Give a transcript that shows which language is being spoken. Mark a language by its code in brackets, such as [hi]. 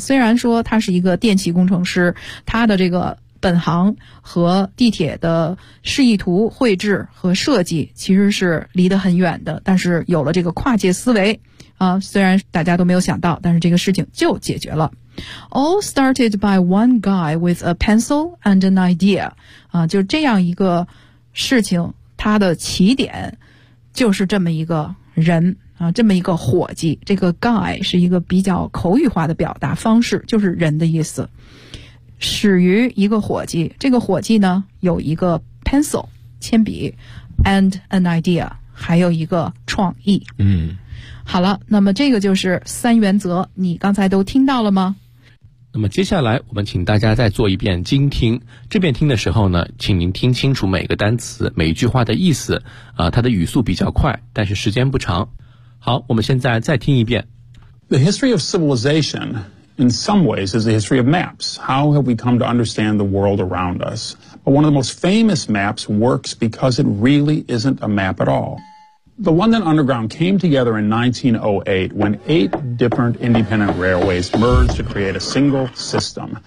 [zh] 虽然说他是一个电气工程师，他的这个本行和地铁的示意图绘制和设计其实是离得很远的，但是有了这个跨界思维啊，虽然大家都没有想到，但是这个事情就解决了。 [en] All started by one guy with a pencil and an idea. [zh] 啊，就这样一个事情，它的起点就是这么一个人啊，这么一个伙计。这个 guy 是一个比较口语化的表达方式，就是人的意思。始于一个伙计，这个伙计呢有一个 pencil 铅笔 [en] and an idea， [zh] 还有一个创意。嗯。好了，那么这个就是三原则，你刚才都听到了吗？那么接下来我们请大家再做一遍精听，这遍听的时候呢，请您听清楚每个单词每一句话的意思它的语速比较快，但是时间不长。好，我们现在再听一遍。 [en] The history of civilization in some ways is the history of maps. How have we come to understand the world around us? But one of the most famous maps works because it really isn't a map at all. The London Underground came together in 1908 when 8 different independent railways merged to create a single system.